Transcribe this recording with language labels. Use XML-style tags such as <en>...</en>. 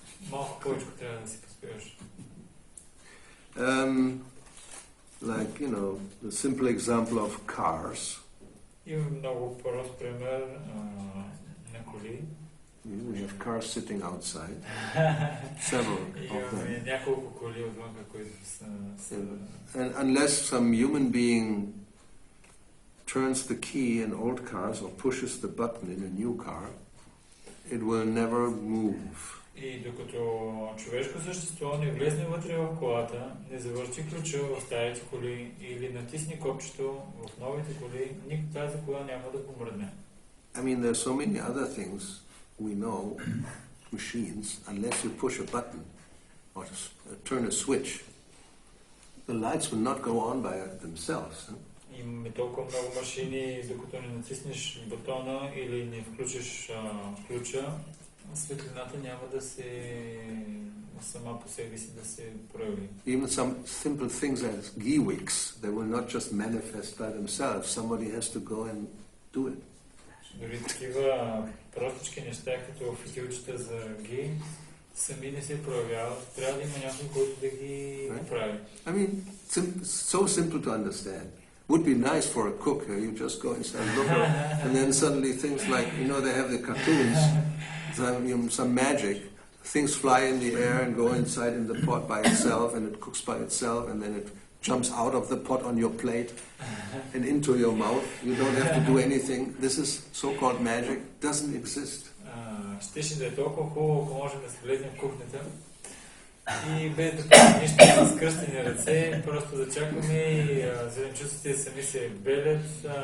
<bg>Малко повече трябва да си поспиваш.</bg> <en>Like, the simple example of cars.</en> <bg>Има много прост пример на коли.</bg> <en>We have cars sitting outside. Several of them.</en> <bg>Няколко коли отвън, които са...</bg> <en>And unless some human being turns the key in old cars or pushes the button in a new car, it will never move.</en> <bg>И докато човешко същество не влезне вътре в колата, не завърши ключа в старите коли или натисне копчето в новите коли, тази кола няма да помръдне.</bg> <en>I mean, there are so many other things we know, machines, unless you push a button or turn a switch, the lights will not go on by themselves.</en> <bg>Имаме толкова много машини, докато не натиснеш бутона или не включиш ключа, светлината няма да се сама по себе си да се прояви.</bg> <en>Even some simple things as geewicks, they will not just manifest by themselves. Somebody has to go and do it.</en> <bg>Дори такива простички неща, като фитилчета за ги, сами не се проявяват. Трябва да има някой, който да ги направи.</bg> <en>I mean, so simple to understand. Would be nice for a cook. You just go inside and look and then suddenly things like, they have the cartoons, some magic, things fly in the air and go inside in the pot by itself and it cooks by itself and then it jumps out of the pot on your plate and into your mouth. You don't have to do anything. This is so-called magic. Doesn't exist.</en> <bg>Щеше да е толкова хубаво, ако може да се влезне в кухнята И без да правим нищо с кръстени ръце, просто да чакаме и зеленчуците сами се белят.</bg>